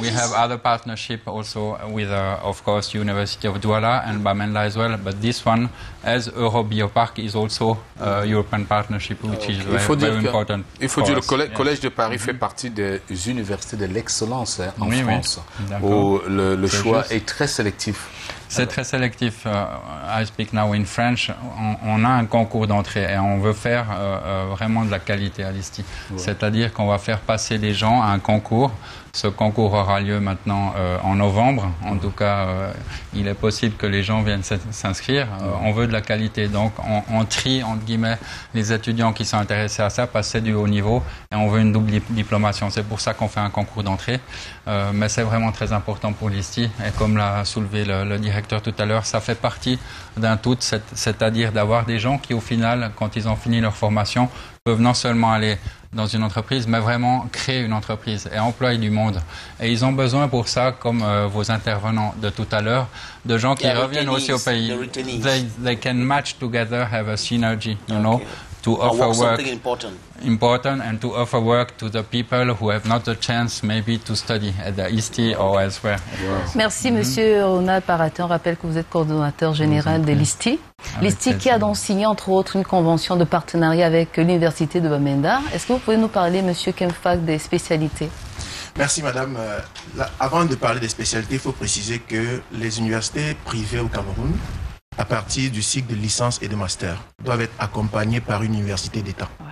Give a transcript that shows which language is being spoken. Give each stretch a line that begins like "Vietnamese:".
English: We have other partnership also with, of course, University of Douala and Bamenda as well, but this one, as Eurobiopac, is also a European partnership, which is very important.
French: Il faut dire que le Collège de Paris fait partie des universités de l'excellence en France, où le choix est très sélectif. C'est très sélectif.
English: I speak now in French.
French: On a un concours d'entrée et on veut faire vraiment de la qualité à l'ISTI. C'est-à-dire qu'on va faire passer les gens à un concours Ce concours aura lieu maintenant en novembre. En tout cas, il est possible que les gens viennent s'inscrire. On veut de la qualité, donc on trie, entre guillemets, les étudiants qui sont intéressés à ça, parce que c'est du haut niveau, et on veut une double diplomation. C'est pour ça qu'on fait un concours d'entrée. Mais c'est vraiment très important pour l'ISTI, et comme l'a soulevé le directeur tout à l'heure, ça fait partie d'un tout, c'est-à-dire d'avoir des gens qui, au final, quand ils ont fini leur formation, peuvent non seulement aller dans une entreprise, mais vraiment créer une entreprise et employer du monde. Et ils ont besoin pour ça, comme vos intervenants de tout à l'heure, de gens qui reviennent aussi au pays.
English: They can match together, have a synergy, you know, to offer work important and to offer work to the people who have not the chance maybe to study at the ISTI or elsewhere.
French: Merci Monsieur Ronald Paratin. On rappelle que vous êtes coordonnateur général de l'ISTI. L'ISTI qui a donc signé entre autres une convention de partenariat avec l'Université de Bamenda. Est-ce que vous pouvez nous parler, Monsieur Kemfak, des spécialités? Merci Madame. Avant de parler des spécialités, il faut préciser que les universités privées au Cameroun, à partir du cycle de licence et de master, doivent être accompagnées par une université d'État.